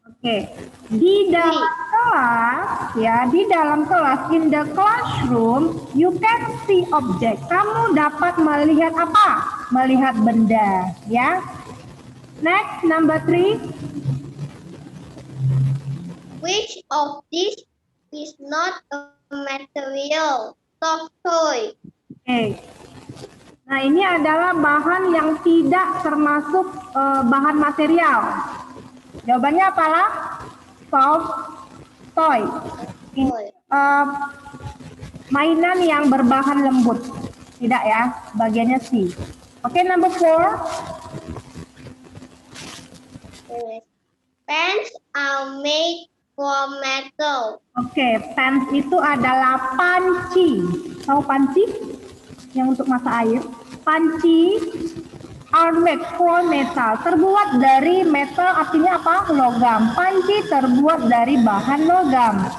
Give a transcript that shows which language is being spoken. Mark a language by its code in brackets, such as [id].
[id] Oke, di dalam kelas ya, di dalam kelas, [en] in the classroom, you can see object. [id] Kamu dapat melihat apa? Melihat benda, ya. [en] Next, number 3. Which of these is not a material? Soft toy. Oke. [id] Nah, ini adalah bahan yang tidak termasuk bahan material. Jawabannya apalah? [en] Soft toy. [id] Ini, mainan yang berbahan lembut. Tidak ya, bagiannya C. Oke, [en] number 4. Pens are made from metal. [id] Oke, pens itu adalah panci. Tahu panci? Yang untuk masak air. [en] Panci are made from metal. [id] Terbuat dari metal, artinya apa? Logam. Panci terbuat dari bahan logam.